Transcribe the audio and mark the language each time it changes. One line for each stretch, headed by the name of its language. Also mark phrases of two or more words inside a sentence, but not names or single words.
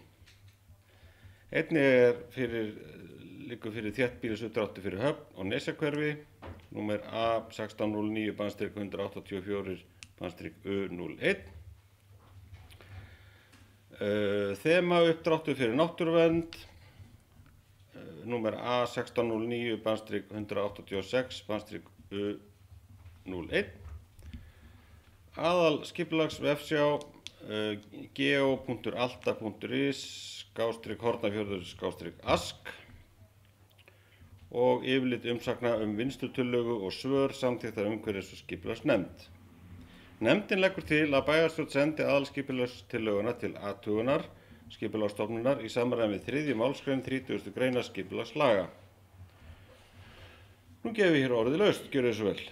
Icelandic: Einnig liggur fyrir þéttbýlisuppdráttur fyrir Höfn og Nesjahverfi, númer A1609-184-U01. Þemauppdráttur fyrir náttúruvernd, númer A1609-186-U01. Aðalskipulagsvefsjá geo.alta.is/hornafjörður/ask og yfirlit umsagna vinnslutillögu og svör samþykktar umhverfis- og skipulagsnefnd. Nefndin leggur til að bæjarstjórn sendi aðalskipulagstillöguna til athugunar Skipulagsstofnunar í samræmi við 3. málsgrein 30. greinar skipulagslaga. Nú gefum við hér orðið laust, gjörið svo vel.